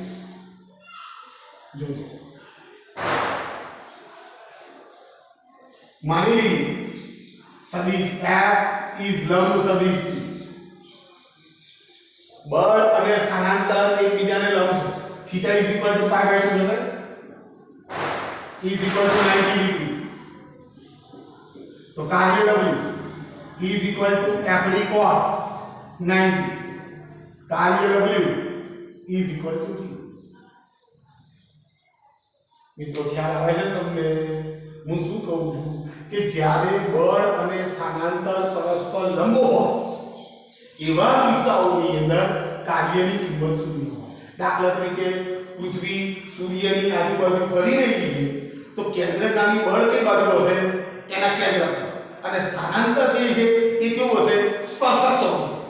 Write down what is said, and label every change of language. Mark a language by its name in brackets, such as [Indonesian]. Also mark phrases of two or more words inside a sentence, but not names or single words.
[Gujarati] જો માની લી સદિશ f is લંબ સદિશ બળ અને સ્થાનાંતર એકબીજાને લંબ છે θ = π/2 થશે [English] is equal to 90 [Gujarati] ડિગ્રી તો કાર્ય [English] w is equal to f d cos 90 [Gujarati] કાર્ય [English] w is equal to 0 [Gujarati] મિત્રો ખ્યાલ આવે છે તમને હું શું કહું છું કે જ્યારે બળ અને સ્થાનાંતર પરસ્પર લંબ હોય એવા કિસ્સાઓની અંદર કાર્યની કિંમત શૂન્ય હોય દાખલા તરીકે પૃથ્વી સૂર્યની આજુબાજુ ફરી રહી છે તો કેન્દ્રગામી બળ કઈ બાજુ હશે એના કેન્દ્ર પર અને સ્થાનાંતર જે છે એ કેવું હશે સ્પર્શક સ્વરૂપ